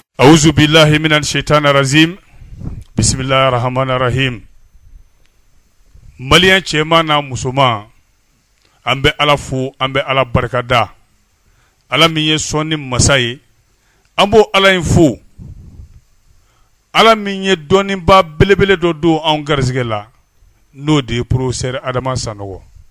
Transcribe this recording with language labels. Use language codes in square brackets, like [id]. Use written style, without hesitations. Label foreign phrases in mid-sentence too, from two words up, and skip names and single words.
[ar] أعوذ بالله من الشيطان الرجيم. بسم الله الرحمن الرحيم. [bm] Malien cɛman n'a musoman an bɛ Ala fo, an bɛ Ala barikada. Ala min ye sɔnni masa ye, an b'o Ala in fo. Ala min ye dɔnniba belebele dɔ don anw garisɛgɛ la, n'o de ye professeur Adama Sanogo.